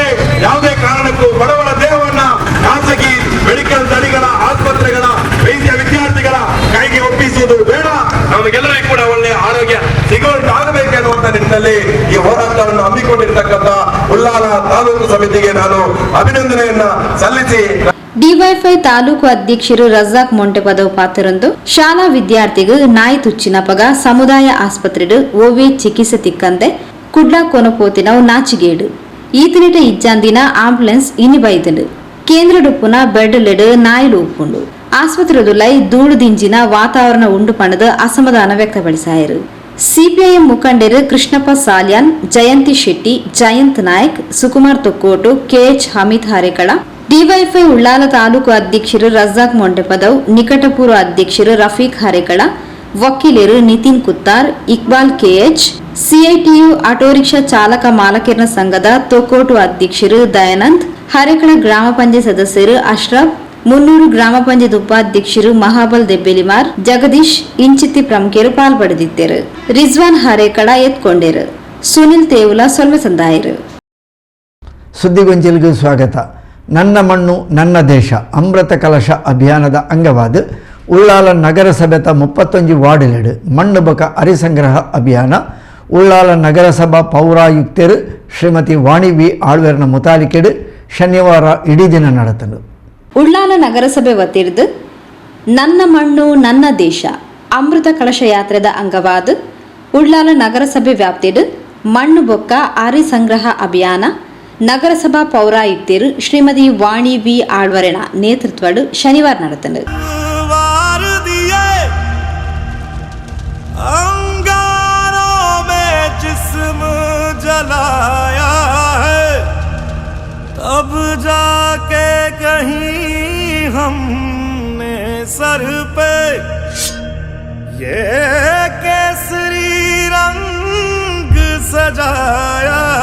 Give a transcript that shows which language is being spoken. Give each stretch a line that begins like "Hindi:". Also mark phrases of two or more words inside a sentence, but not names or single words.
Kannada: ಯಾವುದೇ ಕಾರಣಕ್ಕೂ ಬಡವರ ದೇಹವನ್ನ ಖಾಸಗಿ ಮೆಡಿಕಲ್ ತಳಿಗಳ ಆಸ್ಪತ್ರೆಗಳ ವೈದ್ಯ ವಿದ್ಯಾರ್ಥಿಗಳ ಕೈಗೆ ಒಪ್ಪಿಸುವುದು ಬೇಡ. ನಮಗೆಲ್ಲರಿಗೂ ಕೂಡ ಒಳ್ಳೆಯ ಆರೋಗ್ಯ ಸಿಗುವಂತಾಗಬೇಕೆನ್ನುವಂತ ನಿಟ್ಟಿನಲ್ಲಿ ಈ ಹೋರಾಟವನ್ನು ಹಮ್ಮಿಕೊಂಡಿರ್ತಕ್ಕಂಥ ಉಳ್ಳಾಲ ತಾಲೂಕು ಸಮಿತಿಗೆ ನಾನು ಅಭಿನಂದನೆಯನ್ನ ಸಲ್ಲಿಸಿ
Tulu: ಡಿವೈಎಫ್ಐ ತಾಲೂಕು ಅಧ್ಯಕ್ಷರು ರಜಾಕ್ ಮೊಂಟೆ ಪದವು ಪಾತ್ರರೊಂದು ಶಾಲಾ ವಿದ್ಯಾರ್ಥಿಗೂ ನಾಯಿ ತುಚ್ಚಿನ ಪಗ ಸಮುದಾಯ ಆಸ್ಪತ್ರೆಡು ಓವೇ ಚಿಕಿತ್ಸೆ ತಿಕ್ಕಂತೆ ಕುಡ್ಲಾ ಕೊನಪೋತಿನವು ನಾಚಿಗೇಡು ಈತನಿಟ ಇಜ್ಜಂದಿನ ಆಂಬುಲೆನ್ಸ್ ಇನಿ ಬೈದನು ಕೇಂದ್ರಡು ಪುನಃ ಬೆಡ್ಲೆಡು ನಾಯಿಲು ಉಪ್ಪುಂಡು ಆಸ್ಪತ್ರೆದುಲೈ ಧೂಳು ದಿಂಜಿನ ವಾತಾವರಣ ಉಂಡು ಪಣದ ಅಸಮಾಧಾನ ವ್ಯಕ್ತಪಡಿಸಾಯರು. ಸಿಪಿಐಎಂ ಮುಖಂಡರು ಕೃಷ್ಣಪ್ಪ ಸಾಲ್ಯಾನ್, ಜಯಂತಿ ಶೆಟ್ಟಿ, ಜಯಂತ್ ನಾಯಕ್, ಸುಕುಮಾರ್ ತೊಕ್ಕೋಟು, ಕೆಎಚ್ ಹಮೀದ್ ಹರೇಕಳ, ಡಿವೈಎಫ್ಐ ಉಳ್ಳಾಲ ತಾಲೂಕು ಅಧ್ಯಕ್ಷರು ರಜಾಕ್ ಮೊಂಟೆಪದವ್, ನಿಕಟಪೂರ್ವ ಅಧ್ಯಕ್ಷರು ರಫೀಕ್ ಹರೇಕಳ, ವಕೀಲರು ನಿತಿನ್ ಕುತ್ತಾರ್, ಇಕ್ಬಾಲ್ ಕೆಎಚ್, ಸಿಐಟಿಯು ಆಟೋ ರಿಕ್ಷಾ ಚಾಲಕ ಮಾಲಕರ ಸಂಘದ ತೊಕೋಟು ಅಧ್ಯಕ್ಷರು ದಯಾನಂದ್, ಹರೇಕಳ ಗ್ರಾಮ ಪಂಚಾಯತ್ ಸದಸ್ಯರು ಅಶ್ರಫ್, ಮುನ್ನೂರು ಗ್ರಾಮ ಪಂಚಾಯತ್ ಉಪಾಧ್ಯಕ್ಷರು ಮಹಾಬಲ್ ದೆಬ್ಬೆಲಿಮಾರ್, ಜಗದೀಶ್ ಇಂಚಿತಿ ಪ್ರಮುಖರು ಪಾಲ್ಪಡೆದಿದ್ದರು. ರಿಜ್ವಾನ್ ಹರೇಕಳ ಎತ್ಕೊಂಡರು. ಸುನಿಲ್ ತೇವುಲ ಸೊಲ್ಮೆ ಸಂದಾಯರು.
Kannada: ಸುದ್ದಿಗೊಂಚಲಿಗೆ ಸ್ವಾಗತ.
Tulu: ನನ್ನ ಮಣ್ಣು ನನ್ನ ದೇಶ ಅಮೃತ ಕಲಶ ಅಭಿಯಾನದ ಅಂಗವಾದ ಉಳ್ಳಾಲ ನಗರಸಭೆತ 31 ವಾರ್ಡಿಲೆಡು ಮಣ್ಣು ಬೊಕ ಅರಿಸಂಗ್ರಹ ಅಭಿಯಾನ ಉಳ್ಳಾಲ ನಗರಸಭಾ ಪೌರಾಯುಕ್ತರು ಶ್ರೀಮತಿ ವಾಣಿ ವಿ ಆಳ್ವೇರ್ನ ಮುತಾಲಿಕೆಡು ಶನಿವಾರ ಇಡೀ ದಿನ ನಡೆತನು. ಉಳ್ಳಾಲ ನಗರಸಭೆ ವತಿರ್ದು ನನ್ನ ಮಣ್ಣು ನನ್ನ ದೇಶ ಅಮೃತ ಕಲಶ ಯಾತ್ರೆದ ಅಂಗವಾದ ಉಳ್ಳಾಲ ನಗರಸಭೆ ವ್ಯಾಪ್ತಿಡು ಮಣ್ಣು ಬೊಕ್ಕ ಅರಿ ಸಂಗ್ರಹ ಅಭಿಯಾನ ನಗರಸಭಾ ಪೌರಾಯುಕ್ತರು ಶ್ರೀಮತಿ ವಾಣಿ ವಿ ಆಳ್ವರೆನ ನೇತೃತ್ವಡು ಶನಿವಾರ ನಡೆತನು.
Hindi: अब जाके कहीं हमने सर पे ये केसरी रंग सजाया